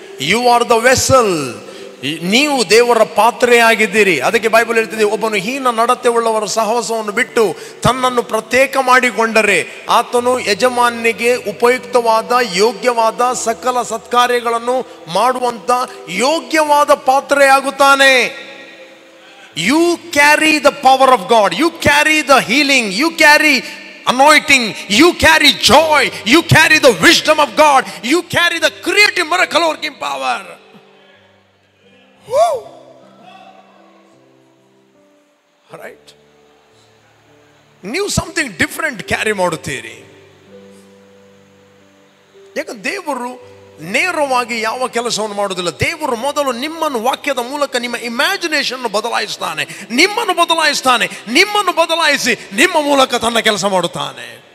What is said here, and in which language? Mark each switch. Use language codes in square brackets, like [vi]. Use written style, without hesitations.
[en] You are the vessel. [kn] ನೀವು ದೇವರ ಪಾತ್ರೆಯಾಗಿದ್ದೀರಿ. ಅದಕ್ಕೆ ಬೈಬಲ್ ಹೇಳ್ತಿದೆ, ಒಬ್ಬನು ಹೀನ ನಡತೆ ಉಳ್ಳವರ ಸಹವಾಸವನ್ನು ಬಿಟ್ಟು ತನ್ನನ್ನು ಪ್ರತ್ಯೇಕ ಮಾಡಿಕೊಂಡರೆ ಆತನು ಯಜಮಾನಿಗೆ ಉಪಯುಕ್ತವಾದ ಯೋಗ್ಯವಾದ ಸಕಲ ಸತ್ಕಾರ್ಯಗಳನ್ನು ಮಾಡುವಂತ ಯೋಗ್ಯವಾದ ಪಾತ್ರೆಯಾಗುತ್ತಾನೆ. [en] You carry the power of God. You carry the healing. You carry anointing. You carry joy. You carry the wisdom of God. You carry the creative miracle working power. Woo! Right? [kn] ನೀವು [en] something different carry [kn] ಮಾಡುತ್ತೀರಿ. ಯಾಕಂದ್ರೆ ದೇವರು ನೇರವಾಗಿ ಯಾವ ಕೆಲಸವನ್ನು ಮಾಡುವುದಿಲ್ಲ. ದೇವರು ಮೊದಲು ನಿಮ್ಮನ್ನು ವಾಕ್ಯದ ಮೂಲಕ ನಿಮ್ಮ ಇಮ್ಯಾಜಿನೇಷನ್ ಬದಲಾಯಿಸ್ತಾನೆ, ನಿಮ್ಮನ್ನು ಬದಲಾಯಿಸ್ತಾನೆ, ನಿಮ್ಮನ್ನು ಬದಲಾಯಿಸಿ ನಿಮ್ಮ ಮೂಲಕ ತನ್ನ ಕೆಲಸ ಮಾಡುತ್ತಾನೆ.